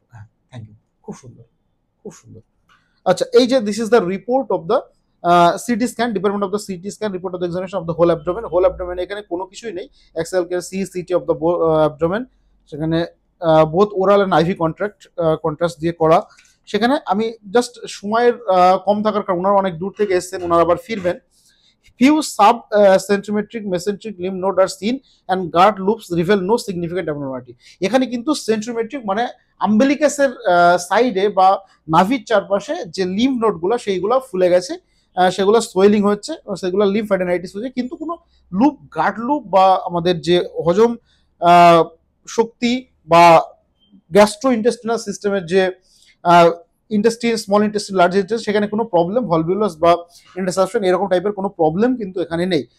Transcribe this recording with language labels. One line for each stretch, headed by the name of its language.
Bangla: হ্যাঁ,
English: thank you,
Bangla: খুব সুন্দর, খুব সুন্দর। আচ্ছা, এই যে
English: This is the report of the CT scan, department of the CT scan, report of the examination of the whole abdomen.
Bangla: Whole abdomen এখানে কোনো কিছুই নেই,
English: Excel কে C CT of the abdomen.
Bangla: সেখানে both oral and ivy contrast দিয়ে করা। সেখানে আমি just সময়ের কম থাকার কারণে, ওনারা অনেক দূর থেকে এসেছেন, ওনারা আবার ফিরবেন।
English: Few sub-centimetric mesenteric lymph node are seen and guard loops reveal no significant abnormality.
Bangla: এখানে কিন্তু সেন্ট্রিমেট্রিক মানে আম্বেলিকাসের সাইডে বা নাভির চারপাশে যে লিম্ফ নোডগুলো সেইগুলো ফুলে গেছে, সেগুলো সোয়েলিং হচ্ছে, সেগুলো লিম্ফ্যাডেনাইটিস হচ্ছে, কিন্তু কোনো গার্ড লুপ বা আমাদের যে হজম শক্তি বা গ্যাস্ট্রো ইন্টেস্টিনাল সিস্টেমের যে intestine, small intestine, large intestine, সেখানে কোনো প্রবলেম, ভলভিউলাস বা ইন্টারসাপশন এরকম টাইপের কোনো প্রবলেম কিন্তু এখানে নেই।